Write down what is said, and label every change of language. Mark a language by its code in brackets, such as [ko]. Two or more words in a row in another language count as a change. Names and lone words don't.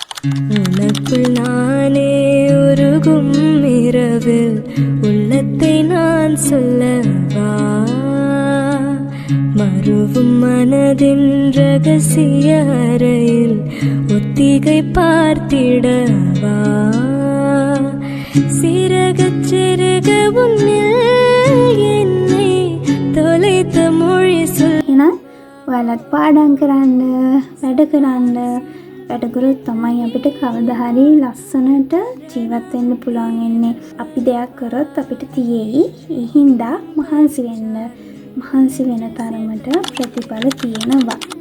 [ta] உனக்குள் நானே உருகும் இரவில் உள்ளத்தை நான் சொல்லவா, மறுவும் மனதின் ரகசிய அறையில் ஒத்திகை பார்த்திடவா, சிறகச் சிறக உன்னில் என்னை தொலைத்த மொழி சொல். [si] ඔයාලත් පාඩම් කරන්න, වැඩ කරන්න, වැඩ කරොත් තමයි අපිට කවදා හරි ලස්සනට ජීවත් වෙන්න පුළුවන් වෙන්නේ. අපි දෙයක් කරොත් අපිට තියෙයි. ඒ හින්දා මහන්සි වෙන්න. මහන්සි වෙන තරමට ප්‍රතිඵල තියෙනවා.